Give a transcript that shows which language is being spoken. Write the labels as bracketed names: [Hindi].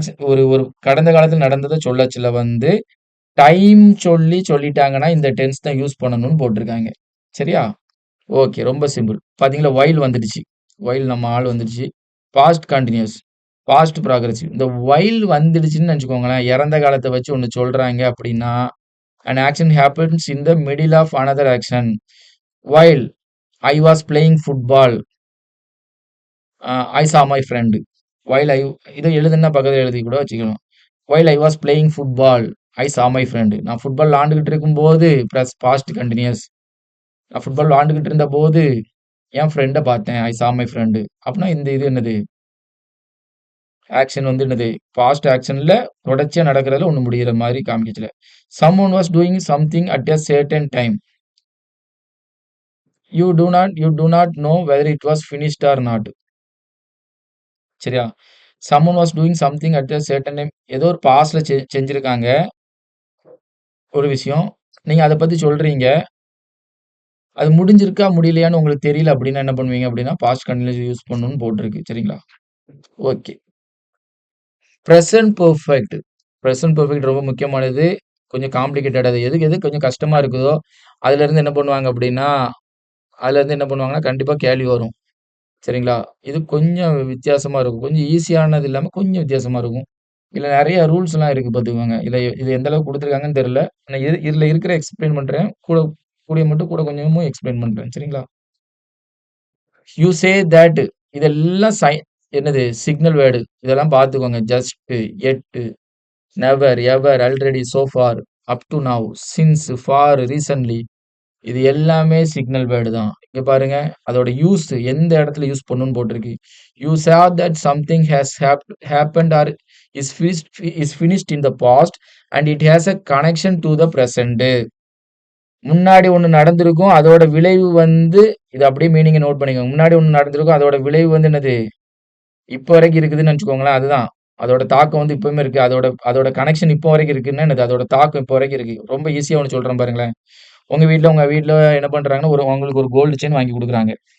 [Tamil] ஒரு ஒரு கடந்த காலத்துல நடந்தத சொல்லச்சுல வந்து, டைம் சொல்லிட்டாங்கன்னா, இந்த டென்ஸ் தான் யூஸ் பண்ணணும்னு போட்டுருக்காங்க. சரியா? ஓகே. ரொம்ப சிம்பிள். பாத்தீங்களா? வைல் வந்துடுச்சு. வைல் நம்ம ஆள் வந்துடுச்சு. Past continuous. Past progressive. இந்த வைல் வந்துடுச்சுன்னு நெனச்சுக்கோங்களேன். இறந்த காலத்த வச்சு ஒண்ணு சொல்றாங்க அப்டின்னா, [English] an action happens in the middle of another action. While I was playing football, I saw my friend. While I [Tamil] இத எழுதுனா பக்கத்துல எழுதி கூட வச்சுக்கலாம். [English] While I was playing football, I saw my friend. [Tamil] நான் ஃபுட்பால் விளையாண்டுகிட்டு இருக்கும்போது பாஸ்ட் கன்டினியூஸ். நான் ஃபுட்பால் விளையாண்டுகிட்டு இருந்தபோது என் ஃப்ரெண்ட பார்த்தேன். ஐ [English] saw my friend. [Tamil] அப்பனா இந்த இது என்னது? ஆக்ஷன் வந்து என்னது? பாஸ்ட் ஆக்ஷன்ல தொடர்ச்சியா நடக்கிறதுல ஒண்ணு முடியிற மாரி காமிக்கச்சுல. [English] Someone was doing something at a certain time. You do not know whether it was finished or not. [Tamil] சரியா? [English] someone was doing something at a certain time. [Tamil] ஏதோ ஒரு பாஸ்ட்ல செஞ்சிருக்காங்க ஒரு விஷயம். நீங்க அத பத்தி சொல்றீங்க. அது முடிஞ்சிருக்கா, முடியலையான்னு உங்களுக்கு தெரியல அப்டின்னா என்ன பண்ணுவீங்க அப்டின்னா, பாஸ்ட் கன்டினியூஸ் யூஸ் பண்ணணும்னு போட்டிருக்கு. சரிங்களா? Okay. Present perfect. Present perfect ரொம்ப முக்கியமானது. கொஞ்சம் காம்ப்ளிகேட்டட் அது. எதுக்கு எது கொஞ்சம் கஷ்டமா இருக்குதோ, அதுலருந்து என்ன பண்ணுவாங்க அப்டின்னா, அதுலருந்து என்ன பண்ணுவாங்கன்னா, கண்டிப்பா கேள்வி வரும். சரிங்களா? இது கொஞ்சம் வித்தியாசமா இருக்கும். கொஞ்சம் ஈஸியானது இல்லாம கொஞ்சம் வித்தியாசமா இருக்கும். இதுல நெறைய ரூல்ஸ்லாம் இருக்கு பாத்துக்கோங்க. இது எந்த அளவுக்கு குடுத்துருக்காங்கன்னு தெரியல. ஆனா இதுல இருக்கிற எக்ஸ்ப்ளைன் பண்றேன். கூடிய மட்டும் கூட கொஞ்சமும் எக்ஸ்ப்ளைன் பண்றேன். சரிங்களா? யூ சே தட் இதெல்லாம் என்னது சிக்னல் வேர்டு. இதெல்லாம் பாத்துக்கோங்க. Just, Ed, never, ever, already, so for, up two now, since, for, recently இது எல்லாமே சிக்னல் வேர்டு தான். இங்க பாருங்க. அதோட யூஸ் எந்த இடத்துல யூஸ் பண்ணணும்னு போட்டிருக்கு. [English] You saw that something has happened or is finished in the past and it has a connection to the present. [Tamil] முன்னாடி ஒண்ணு நடந்திருக்கும். அதோட விளைவு வந்து இது அப்படியே மீனிங்க நோட் பண்ணிக்கோங்க. முன்னாடி ஒண்ணு நடந்திருக்கும். அதோட விளைவு வந்து என்னது? இப்ப வரைக்கும் இருக்குதுன்னு நெனச்சுக்கோங்களேன். அதுதான். அதோட தாக்கம் வந்து இப்பவுமே இருக்கு. அதோட அதோட கனெக்ஷன் இப்போ வரைக்கும் இருக்குன்னா என்னது? அதோட தாக்கம் இப்போ வரைக்கும் இருக்கு. ரொம்ப ஈஸியா ஒண்ணு சொல்றேன் பாருங்களேன். உங்க வீட்ல என்ன பண்றாங்கன்னா, உங்களுக்கு ஒரு கோல்டு செயின் வாங்கி குடுக்குறாங்க.